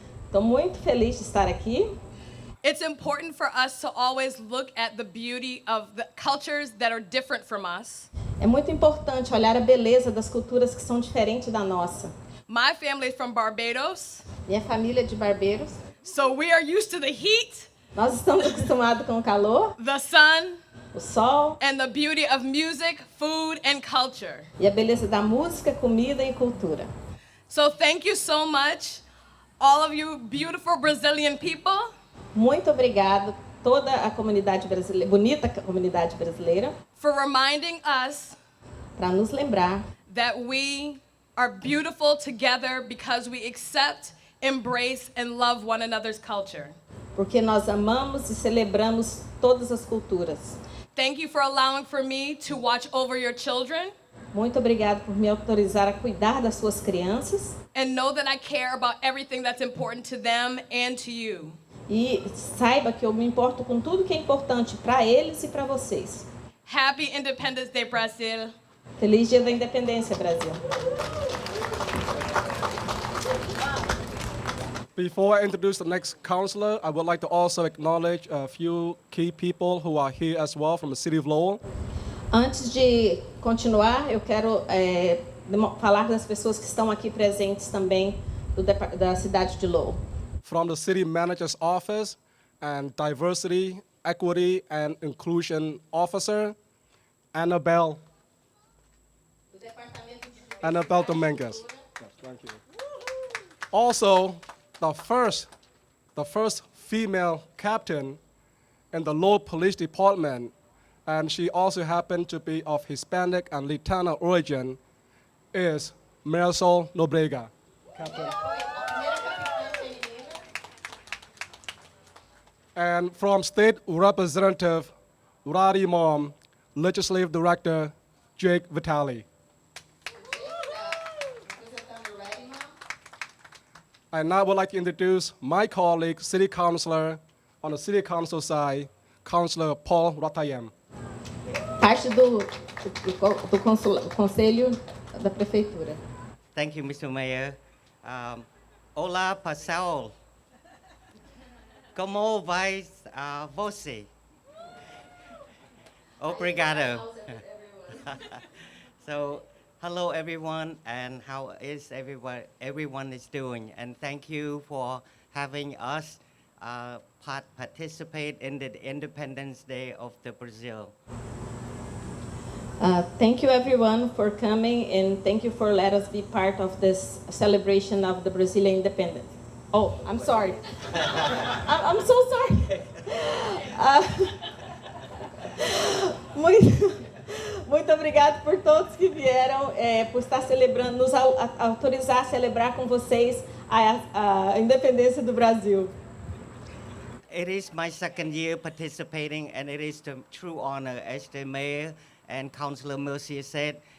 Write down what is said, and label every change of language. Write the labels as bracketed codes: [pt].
[pt] Estou muito feliz de estar aqui. [en] It's important for us to always look at the beauty of the cultures that are different from us. [pt] É muito importante olhar a beleza das culturas que são diferentes da nossa. [en] My family is from Barbados, [pt] Minha família é de barbeiros. [en] so we are used to the heat, [pt] Nós estamos acostumados com o calor, [en] the sun, [pt] o sol [en] and the beauty of music, food, and culture. [pt] e a beleza da música, comida e cultura. [en] So thank you so much, all of you beautiful Brazilian people. [pt] Muito obrigado toda a comunidade brasileira, bonita comunidade brasileira, [en] For reminding us [pt] para nos lembrar [en] that we are beautiful together because we accept, embrace, and love one another's culture. [pt] porque nós amamos e celebramos todas as culturas. [en] Thank you for allowing for me to watch over your children [pt] Muito obrigado por me autorizar a cuidar das suas crianças [en] and know that I care about everything that's important to them and to you. [pt] e saiba que eu me importo com tudo que é importante para eles e para vocês. [en] Happy Independence Day, Brazil. [pt] Feliz Dia da Independência, Brasil. [en] Before I introduce the next counselor, I would like to also acknowledge a few key people who are here as well from the city of Lowell. [pt] Antes de continuar, eu quero falar das pessoas que estão aqui presentes também da cidade de Lowell. [en] From the city manager's office and diversity, equity, and inclusion officer, Annabelle Dominguez. Yes, thank you. Also, the first female captain in the Lowell Police Department, and she also happened to be of Hispanic and Latino origin, is Marisol Nobrega. Captain. And from State Representative Radi Mom, Legislative Director Jake Vitale. And now I would like to introduce my colleague, City Councilor, on the City Council side, Councilor Paul Ratayem. [pt] Parte do Conselho da Prefeitura. [en] Thank you, Mr. Mayor. [pt] Hola, pessoal. Como vai você? Obrigado. [en] So, hello everyone, and how is everyone is doing? And thank you for having us participate in the Independence Day of the Brazil. Thank you everyone for coming, and thank you for letting us be part of this celebration of the Brazilian independence. Oh, I'm sorry. I'm so sorry. [pt] Muito obrigado por todos que vieram, por estar celebrando, nos autorizar a celebrar com vocês a independência do Brasil. [en] It is my second year participating, and it is the true honor, as the mayor and Councilor Mercier said.